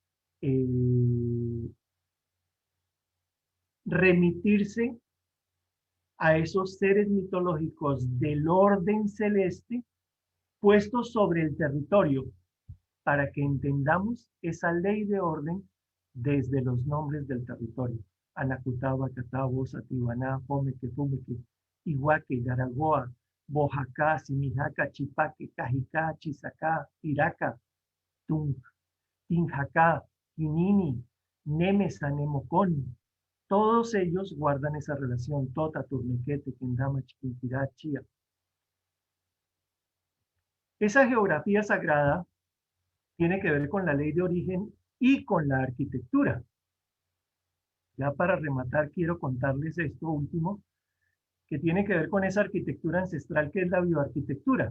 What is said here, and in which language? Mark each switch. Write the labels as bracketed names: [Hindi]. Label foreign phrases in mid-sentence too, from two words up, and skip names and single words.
[Spanish] remitirse a esos seres mitológicos del orden celeste puestos sobre el territorio para que entendamos esa ley de orden desde los nombres del territorio. Anacutá, Bacatabo, Satibaná, Jomeque, Fumeque, Iguaque, Garagoa, Bojacá, Simijaca, Chipaque, Cajicá, Chizacá, Iraca, Tinjacá, Quinini, Nemesa, Nemocón. Todos ellos guardan esa relación, Tota, Turniquete, Quindama, Chiquinquirá, Chía. Esa geografía sagrada tiene que ver con la ley de origen y con la arquitectura. Ya para rematar, quiero contarles esto último, que tiene que ver con esa arquitectura ancestral que es la bioarquitectura.